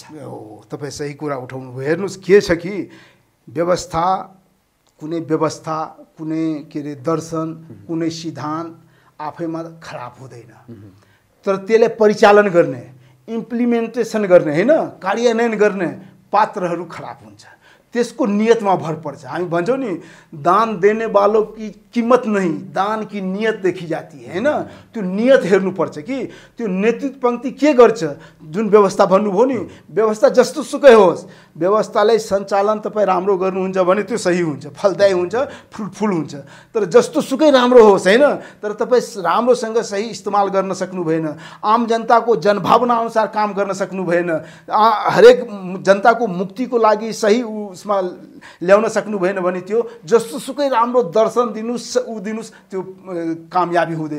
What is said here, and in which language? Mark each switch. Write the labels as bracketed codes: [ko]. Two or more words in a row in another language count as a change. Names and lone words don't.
[ne] तपाईँ सही कुरा उठाउनु भयो। हेर्नुहोस् के छ कि व्यवस्था कुनै के अरे दर्शन, कुनै सिद्धान्त आफैमा खराब हुँदैन। तर त्यसलाई परिचालन गर्ने, इम्प्लिमेन्टेसन गर्ने होइन, कार्यान्वयन गर्ने पात्रहरू खराब हुन्छ। त्यसको नियतमा भर पर्छ। हामी भन्छौँ नि [hi] दान देने वालों की कीमत नहीं, दान की नियत देखी जाती है [ne] होइन। त्यो नियत हेर्नुपर्छ कि त्यो नेतृत्व पंक्ति के गर्छ। जुन व्यवस्था भन्नुभयो नि, व्यवस्था जस्तो सुकै होस्, व्यवस्थालाई सञ्चालन तपाईँ राम्रो गर्नुहुन्छ भने त्यो सही हुन्छ, फलदायी हुन्छ, फ्रुटफुल हुन्छ। तर जस्तो सुकै राम्रो होस् होइन, तर तपाईँ राम्रोसँग सही इस्तेमाल गर्न सक्नु भएन, आम जनताको जनभावना अनुसार काम गर्न सक्नु भएन, हरेक जनताको मुक्तिको लागि सही उसमा ल्याउन सक्नु भएन भने त्यो जस्तो सुकै राम्रो दर्शन दिनुस् ऊ दिनुस् त्यो कामयाबी हुँदैन।